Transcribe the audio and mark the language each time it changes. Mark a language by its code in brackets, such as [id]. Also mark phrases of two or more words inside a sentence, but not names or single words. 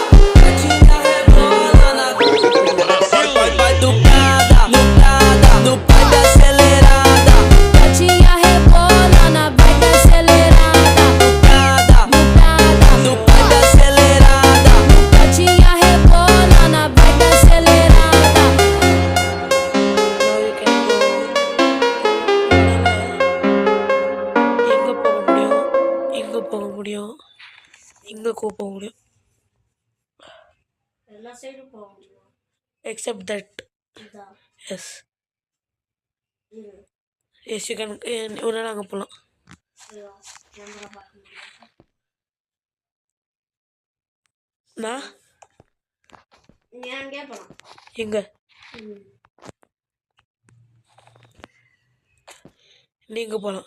[pt] Gatinha rebola na vai do Prada, no Prada, no vibe acelerada. Gatinha rebola na vibe acelerada. No Prada, No Prada, no vibe acelerada. gatinha rebola na vibe acelerada. [ta] எங்க போக முடியும் எங்க போக முடியும் எல்லா சைடும் போக முடியும். [en] except that [ta] இதான் [en] yes [ta] இரு. [en] yes you can [ta] உடனே அங்கே போகலாம் கேமரா பார்க்க முடியும். நான் நீ அங்கே போலாம். எங்க நீங்க போகலாம்